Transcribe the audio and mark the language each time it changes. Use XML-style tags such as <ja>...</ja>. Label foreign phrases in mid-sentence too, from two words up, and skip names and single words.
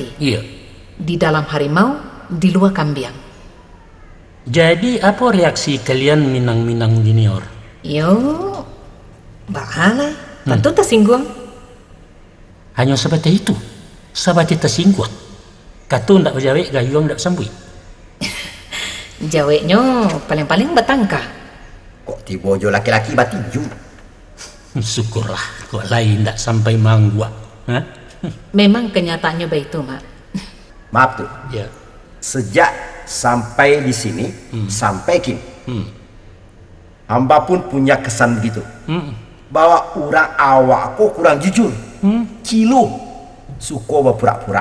<id>Iya. Di dalam harimau, di luar kambing. Jadi apa reaksi kalian Minang-Minang junior?</id> <min>Yo, bahala. Tentu tersinggung.</min> <id>Hanya sebatas itu. Sebatas tersinggung.</id> <min>Katu ndak berjawab, gayung ndak sambui.</min> <id>Jawabnya paling-paling betangkah.</id> <min>Kok tibojo laki-laki batinju? Syukurlah, kok lain ndak sampai manggua.</min> <id>Memang kenyataannya begitu, Mak. Maaf tuh. Ya. Sejak sampai di sini, sampai kini, hamba pun punya kesan begitu. Bahwa orang awak kok kurang jujur.</id> <min>Kilo. Suko berpura-pura.</min>